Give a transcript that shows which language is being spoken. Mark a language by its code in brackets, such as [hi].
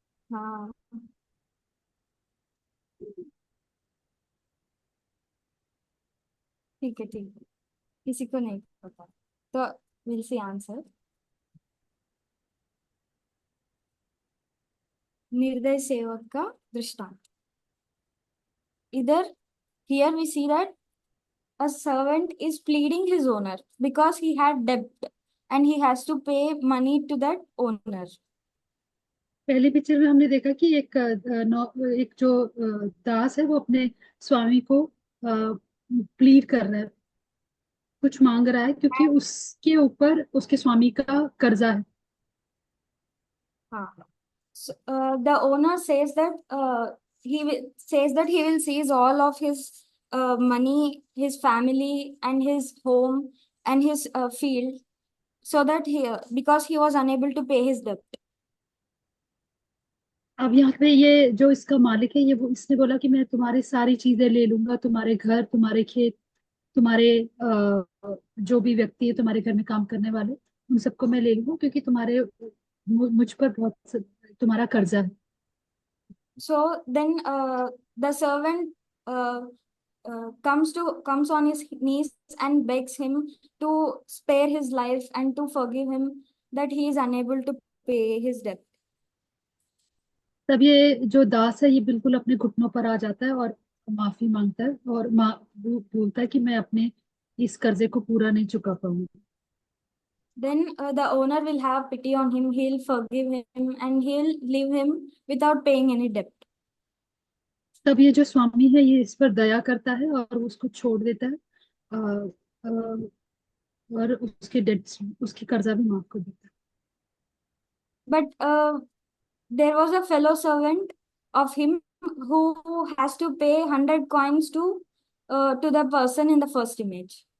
[hi] हाँ ठीक है ठीक है, किसी को नहीं पता तो [en] Will see answer. [hi] निर्दय सेवक का दृष्टांत। [en] इधर here we see that a servant is pleading his owner because he had debt and he has to pay money to that owner. [hi] पहली पिक्चर में हमने देखा कि एक जो दास है वो अपने स्वामी को प्लीड कर रहा है, कुछ मांग रहा है क्योंकि उसके ऊपर उसके स्वामी का कर्जा है। [en] हाँ, so, the owner says that says that he will seize all of his money, his family, and his home and his field, so that because he was unable to pay his debt. [hi] अब यहाँ पे ये जो इसका मालिक है, ये वो इसने बोला कि मैं तुम्हारी सारी चीजें ले लूंगा, तुम्हारे घर, तुम्हारे खेत, तुम्हारे जो भी व्यक्ति है तुम्हारे घर में काम करने वाले, उन सबको मैं ले लूंगा क्योंकि मुझ पर तुम्हारा कर्जा है। [en] So then the servant comes on his knees and begs him to spare his life and to forgive him that he is unable to pay his debt. [hi] तब ये जो दास है ये बिल्कुल अपने घुटनों पर आ जाता है और माफी मांगता है और बोलता है कि मैं अपने इस कर्जे को पूरा नहीं चुका पाऊंगा। [en] Then the owner will have pity on him, he'll forgive him, and he'll leave him without paying any debt. [hi] तब ये जो स्वामी है ये इस पर दया करता है और उसको छोड़ देता है, अ, अ, और उसके डेट्स, उसकी कर्जा भी माफ कर देता है। [en] But there was a fellow servant of him who has to pay 100 coins to the person in the first image.